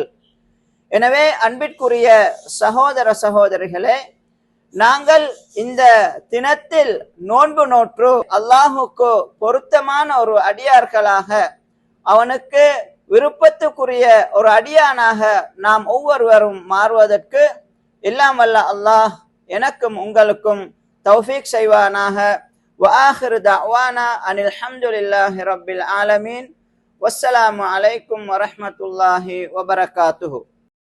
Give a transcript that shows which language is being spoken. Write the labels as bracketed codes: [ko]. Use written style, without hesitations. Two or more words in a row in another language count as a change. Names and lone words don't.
[ta] எனவே அன்பிற்குரிய சகோதர சகோதரிகளே, நாங்கள் இந்த தினத்தில் நோன்பு நோற்று அல்லாஹுக்கு பொருத்தமான ஒரு அடியார்களாக, அவனுக்கு விருப்பத்துக்குரிய ஒரு அடியானாக நாம் ஒவ்வொருவரும் மாறுவதற்கு எல்லாம் வல்ல அல்லாஹ் எனக்கும் உங்களுக்கும் தௌஃபீக் செய்வானாக. [ar] وآخر دعوانا أن الحمد لله رب العالمين والسلام عليكم ورحمة الله وبركاته.